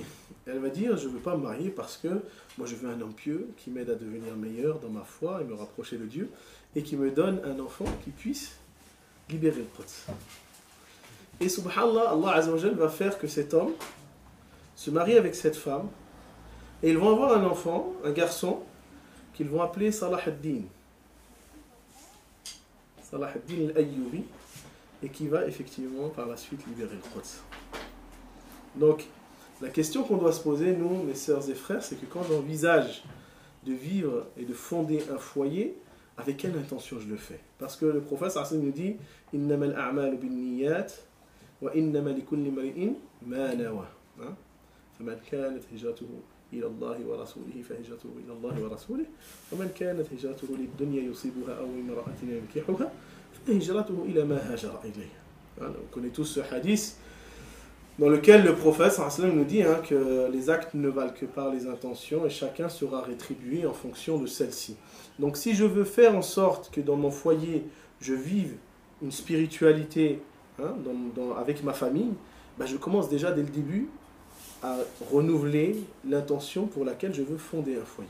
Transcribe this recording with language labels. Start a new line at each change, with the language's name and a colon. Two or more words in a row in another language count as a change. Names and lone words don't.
French: Et elle va dire, je ne veux pas me marier parce que moi je veux un homme pieux qui m'aide à devenir meilleur dans ma foi et me rapprocher de Dieu, et qui me donne un enfant qui puisse libérer le Quds. Et subhanallah, Allah
Arabic: عز وجل
French: va faire que cet homme se marie avec cette femme, et ils vont avoir un enfant, un garçon, qu'ils vont appeler Salah ad-Din. Salah ad-Din al-Ayyubi, et qui va effectivement par la suite libérer le Quds. Donc, la question qu'on doit se poser, nous, mes sœurs et frères, c'est que quand j'envisage de vivre et de fonder un foyer, avec quelle intention je le fais? Parce que le prophète nous dit «
Arabic: إنما الأعمال بالنيات وإنما لكل امرئ ما نوى » فمن كانت هجرته إلى الله ورسوله فهجرته إلى الله ورسوله ومن كانت هجرته للدنيا يصيبها أو امرأة ينكحها فهجرته إلى ما هاجر إليه.
French: On connaît tous ce hadith dans lequel le prophète nous dit que les actes ne valent que par les intentions et chacun sera rétribué en fonction de celles-ci. Donc si je veux faire en sorte que dans mon foyer je vive une spiritualité avec ma famille, je commence déjà dès le début à renouveler l'intention pour laquelle je veux fonder un foyer.